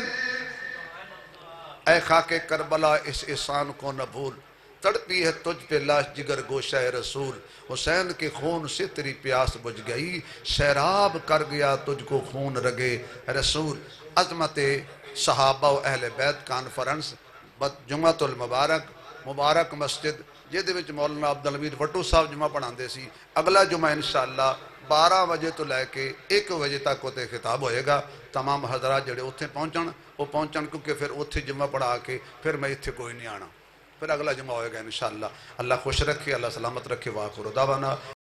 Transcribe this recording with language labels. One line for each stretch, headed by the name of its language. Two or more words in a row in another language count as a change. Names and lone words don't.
Urdu: اے خاک کربلا اس احسان کو نہ بھول، تڑپی ہے تجھ پہ لاش جگر گوشہ رسول، حسین کے خون سے تیری پیاس بجھ گئی، سیراب کر گیا تجھ کو خون رگے رسول۔
Punjabi: عظمت صحابہ و اہل بیت کانفرنس جمعۃ المبارک مبارک مسجد جہدے وچ مولانا عبدالحمید وٹو صاحب جمعہ پڑھاندے سی، اگلا جمعہ انشاءاللہ 12 بجے تو لے کے 1 بجے تک ہوتے خطاب ہوئے گا۔ تمام حضرات جڑے اتھے پہنچن وہ پہنچن، کیونکہ پھر اتھے جمعہ پڑھا کے پھر میں اتھے کوئی نہیں آنا، پھر اگلا جمعہ ہوئے گا انشاءاللہ۔ اللہ خوش رکھے، اللہ سلامت رکھے،
Arabic: وآخر دعوانا